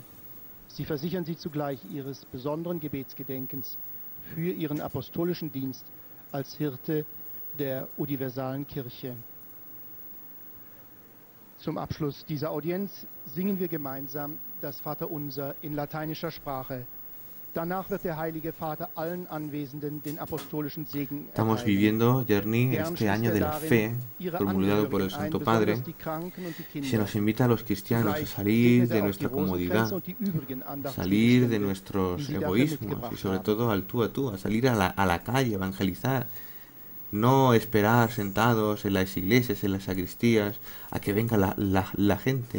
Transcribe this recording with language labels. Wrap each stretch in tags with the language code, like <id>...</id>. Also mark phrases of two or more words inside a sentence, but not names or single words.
<de>Sie versichern Sie zugleich Ihres besonderen Gebetsgedenkens für Ihren apostolischen Dienst als Hirte der universalen Kirche. Zum Abschluss dieser Audienz singen wir gemeinsam das Vaterunser in lateinischer Sprache. Danach wird der Heilige Vater allen Anwesenden den apostolischen Segen erteilen.</de> <es>Estamos viviendo, Yerni, este año de la fe, promulgado por el Santo Padre. Se nos invita a los cristianos a salir de nuestra comodidad, salir de nuestros egoísmos y sobre todo al tú a tú, a salir a la calle, evangelizar. No esperar sentados en las iglesias, en las sacristías, a que venga la gente.</es>